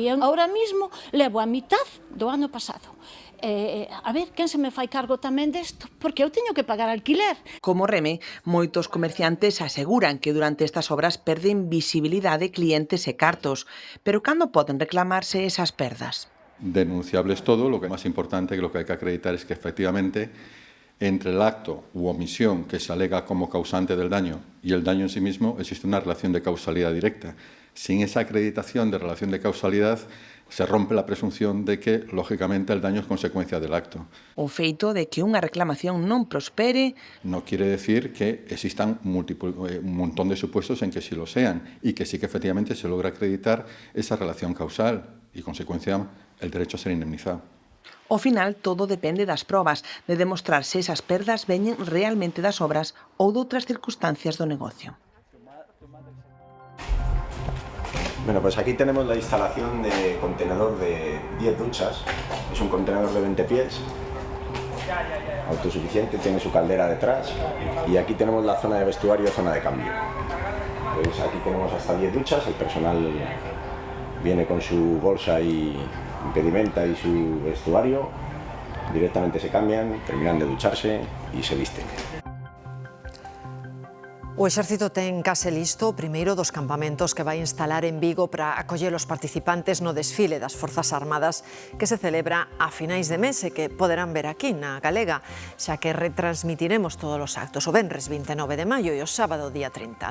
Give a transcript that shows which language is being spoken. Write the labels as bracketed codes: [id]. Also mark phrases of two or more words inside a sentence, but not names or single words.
[gl] Ahora mismo levo a mitad do ano pasado. A ver, quen se me fai cargo tamén desto? Porque eu teño que pagar alquiler. Como reme, moitos comerciantes aseguran que durante estas obras perden visibilidade clientes e cartos. Pero cando poden reclamarse esas perdas? [es] Denunciables todo, lo que [gl] é máis importante, [es] que lo que hai que acreditar es que efectivamente entre el acto u omisión que se alega como causante del daño y el daño en sí mismo existe una relación de causalidad directa. Sin esa acreditación de relación de causalidad, se rompe la presunción de que, lógicamente, el daño es consecuencia del acto. [gl] O feito de que unha reclamación non prospere [es] No quiere decir que existan un montón de supuestos en que sí lo sean y que sí que efectivamente se logra acreditar esa relación causal y, consecuencia, el derecho a ser indemnizado. [gl] Ao final, todo depende das probas, de demostrar se esas perdas veñen realmente das obras ou de outras circunstancias do negocio. [es] Bueno, pues aquí tenemos la instalación de contenedor de 10 duchas. Es un contenedor de 20 pies, autosuficiente, tiene su caldera detrás. Y aquí tenemos la zona de vestuario, zona de cambio. Pues aquí tenemos hasta 10 duchas, el personal viene con su bolsa y impedimenta y su vestuario, directamente se cambian, terminan de ducharse y se visten. [gl] O Exército ten case listo o primeiro dos campamentos que vai instalar en Vigo para acoller os participantes no desfile das Forzas Armadas que se celebra a finais de mes e que poderán ver aquí na Galega, xa que retransmitiremos todos os actos o venres 29 de maio e o sábado día 30.